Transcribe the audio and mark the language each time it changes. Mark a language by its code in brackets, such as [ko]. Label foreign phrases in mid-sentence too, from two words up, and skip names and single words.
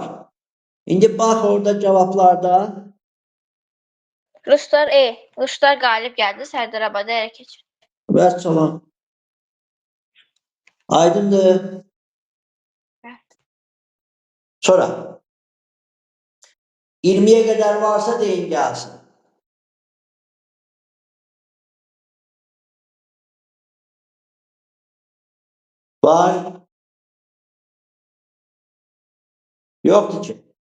[az] İndi bax orada cavablarda Ruslar qalib gəldi, Sərdarabada ələ keçirdi. vəssalam. Aydındır. [tr] Sonra 20'ye kadar varsa deyin gelsin. [az] Var. [tr] Yoktu ki.